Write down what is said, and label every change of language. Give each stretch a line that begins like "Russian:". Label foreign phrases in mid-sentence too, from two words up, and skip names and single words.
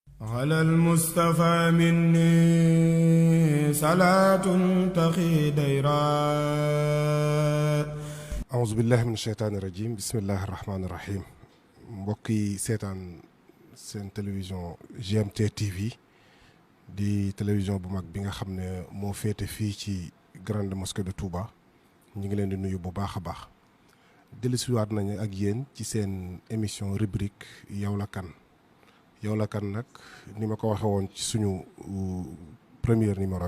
Arabic: على المصطفى مني صلاة تقي ديرا أعوذ بالله من الشيطان الرجيم بسم الله الرحمن الرحيم
Wolof: mbokki seetaan seen télévision GMT TV di télévision bu mag bi nga xam ne moo féete fii ci
French: grande mosquée de Touba
Wolof: ñu ngi leen di nuyu bu baax a baax dellusiwaat nañu ak yéen ci seen
French: émission rubrique
Wolof: yow la kan yow la kan nag ni ma ko waxee woon ci suñu
French: premier numéro